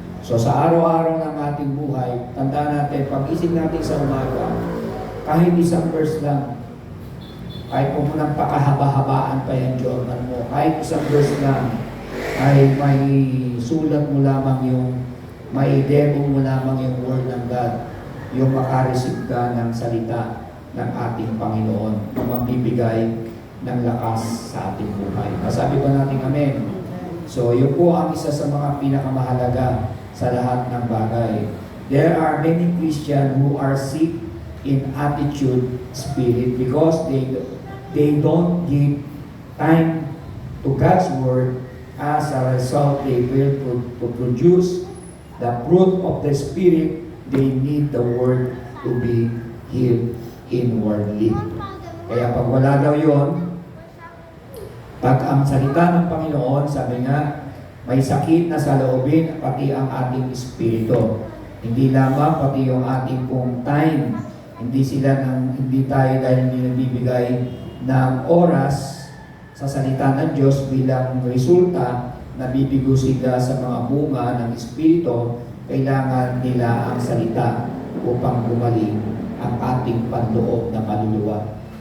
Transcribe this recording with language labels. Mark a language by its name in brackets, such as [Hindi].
[Filipino] So, sa araw-araw ng ating buhay, tandaan natin, pag-isip natin sa umaga, kahit isang verse lang, kahit kung munang pakahaba-habaan pa yung journal mo, kahit isang verse lang, ay may sulat mo lamang may demo mo lamang yung word ng God, yung makareceive ka ng salita ng ating Panginoon na magbibigay ng lakas sa ating buhay. Masabi ba natin amen? So, yun po ang isa sa mga pinakamahalaga sa lahat ng bagay. [English] There are many Christians who are sick in attitude spirit because they don't give time to God's Word. As a result, they fail to produce the fruit of the Spirit. They need the Word to be healed inwardly. [Filipino] Kaya pag wala daw yun, pag ang salita ng Panginoon, sabi nga, may sakit na sa loobin, pati ang ating espiritu. Hindi lamang, pati yung ating pong time. Hindi tayo dahil hindi nagbibigay ng oras sa salita ng Diyos bilang resulta na bibigo sila sa mga bunga ng Espiritu, kailangan nila ang salita upang gumaling ang ating panloob na kaluluwa.